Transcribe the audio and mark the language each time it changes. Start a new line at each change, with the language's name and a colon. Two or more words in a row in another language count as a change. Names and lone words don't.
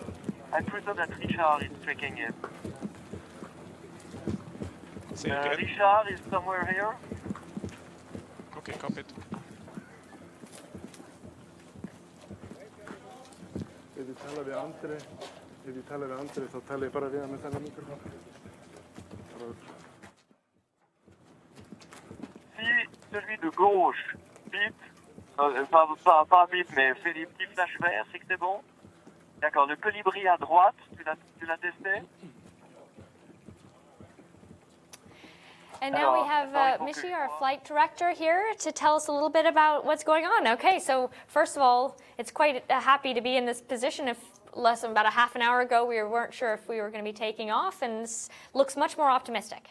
English: I presume that Richard is tracking it. Richard is somewhere here. Okay, Cockpit.
Swedish: Så talar jag bara via med samma mikrofon.
French: Si celui de gauche bip, pas bip, mais fait des petits flashs verts, c'est que c'est bon. D'accord, le colibri à droite, tu l'as testé?
English: And now we have Mishi, our flight director, here to tell us a little bit about what's going on. Okay, so first of all, it's quite happy to be in this position. If less than about a half an hour ago, we weren't sure if we were going to be taking off, and this looks much more optimistic.